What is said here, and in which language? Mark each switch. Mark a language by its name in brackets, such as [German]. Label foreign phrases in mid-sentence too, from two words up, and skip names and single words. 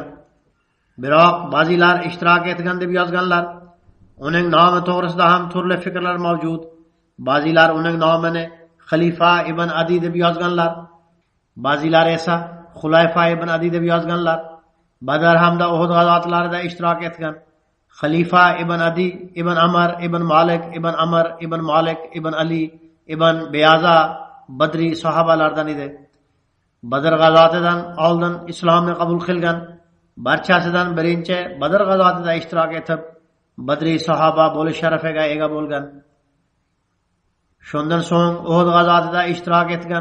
[Uzbek] Biroq ba'zilar ishtirok etgan deb yozganlar. Uning nomi to'g'risida ham turli fikrlar mavjud. Ba'zilar uning nomini Khalifa ibn Adi deb yozganlar. Ba'zilar esa Xulayfa ibn Adi deb yozganlar. Badr hamda Uhud g'azotlarida ishtirok etgan. Khalifa ibn Adi ibn Amr ibn Malik ibn Amr ibn Malik ibn Ali ibn Beyaza Badri sahobalardan edi. Badr g'azotidan oldin islomni qabul qilgan, barchasidan birinchi Badr g'azotida ishtirok etib, Badri sahoba bo'lish sharafiga ega bo'lgan. Shundan so'ng Uhud g'azotida ishtirok etgan.